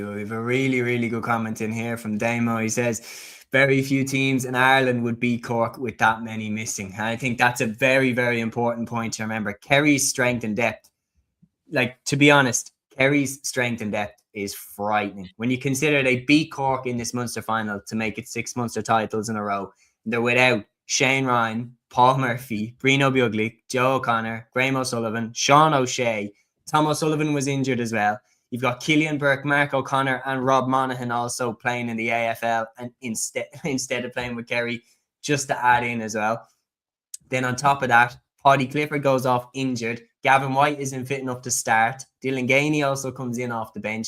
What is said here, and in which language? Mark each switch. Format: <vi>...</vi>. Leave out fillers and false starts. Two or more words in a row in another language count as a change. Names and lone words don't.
<en>We have a really, really good comment in here from Damo. He says, very few teams in Ireland would beat Cork with that many missing. And I think that's a very, very important point to remember. Kerry's strength and depth, like, to be honest, Kerry's strength and depth is frightening. When you consider they beat Cork in this Munster final to make it 6 Munster titles in a row, they're without Shane Ryan, Paul Murphy, Brino Bugli, Joe O'Connor, Graham O'Sullivan, Sean O'Shea. Tom O'Sullivan was injured as well. You've got Killian Burke, Mark O'Connor, and Rob Monaghan also playing in the AFL, and instead of playing with Kerry, just to add in as well. Then on top of that, Paddy Clifford goes off injured. Gavin White isn't fit enough to start. Dylan Gainey also comes in off the bench.</en>